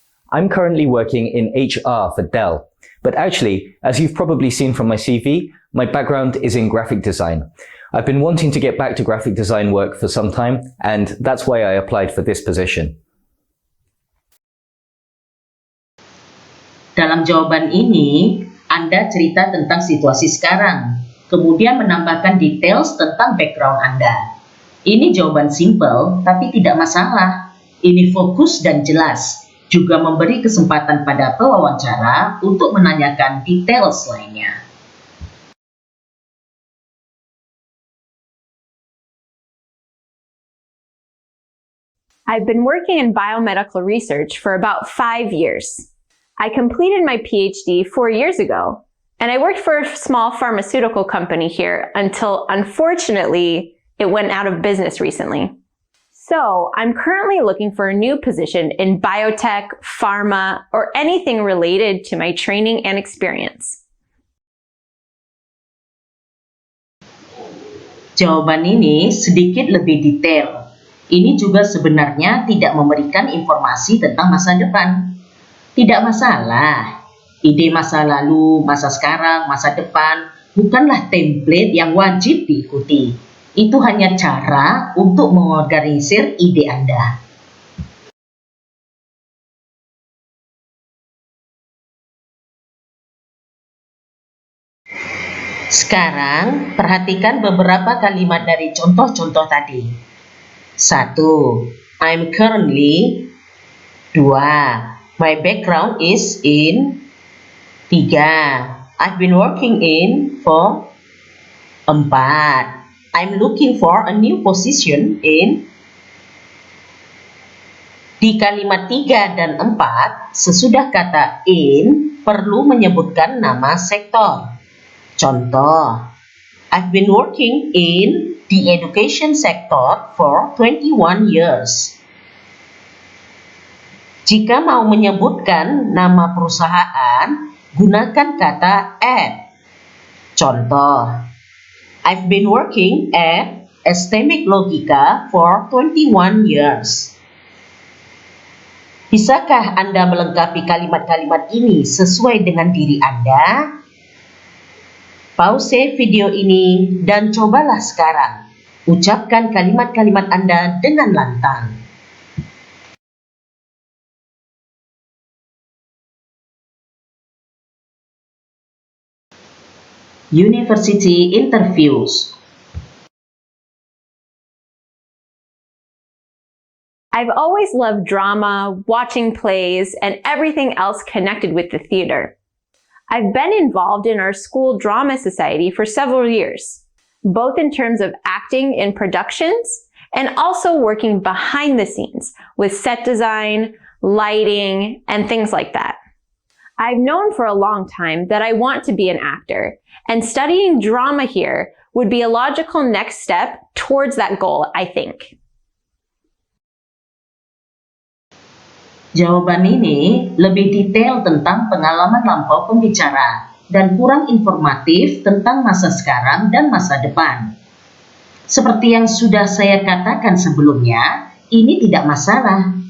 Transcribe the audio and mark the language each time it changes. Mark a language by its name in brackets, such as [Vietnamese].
[English] I'm currently working in HR for Dell, but actually, as you've probably seen from my CV, my background is in graphic design. I've been wanting to get back to graphic design work for some time, and that's why I applied for this position. [Indonesian] Dalam jawaban ini, Anda cerita tentang situasi sekarang, kemudian menambahkan details tentang background Anda. Ini jawaban simple, tapi tidak masalah. Ini fokus dan jelas, juga memberi kesempatan pada pewawancara untuk menanyakan details lainnya. [English] I've been working in biomedical research for about 5 years. I completed my PhD 4 years ago, and I worked for a small pharmaceutical company here until, unfortunately, it went out of business recently. So, I'm currently looking for a new position in biotech, pharma, or anything related to my training and experience. [Indonesian] Jawaban ini sedikit lebih detail. Ini juga sebenarnya tidak memberikan informasi tentang masa depan. Tidak masalah. Ide masa lalu, masa sekarang, masa depan bukanlah template yang wajib diikuti. Itu hanya cara untuk mengorganisir ide Anda. Sekarang, perhatikan beberapa kalimat dari contoh-contoh tadi. [English] 1. I'm currently. 2. My background is in. 3. I've been working in for 4. I'm looking for a new position in. [Indonesian] Di kalimat 3 dan 4, sesudah kata in perlu menyebutkan nama sektor. Contoh, [English] I've been working in the education sector for 21 years. [Indonesian] Jika mau menyebutkan nama perusahaan, gunakan kata at. Contoh, [English] I've been working at Estemek Logika for 21 years. [Indonesian] Bisakah Anda melengkapi kalimat-kalimat ini sesuai dengan diri Anda? Pause video ini dan cobalah sekarang. Ucapkan kalimat-kalimat Anda dengan lantang. [English] University interviews. I've always loved drama, watching plays, and everything else connected with the theater. I've been involved in our school drama society for several years, both in terms of acting in productions and also working behind the scenes with set design, lighting, and things like that. I've known for a long time that I want to be an actor, and studying drama here would be a logical next step towards that goal, I think. [Indonesian] Jawaban ini lebih detail tentang pengalaman lampau pembicara dan kurang informatif tentang masa sekarang dan masa depan. Seperti yang sudah saya katakan sebelumnya, ini tidak masalah.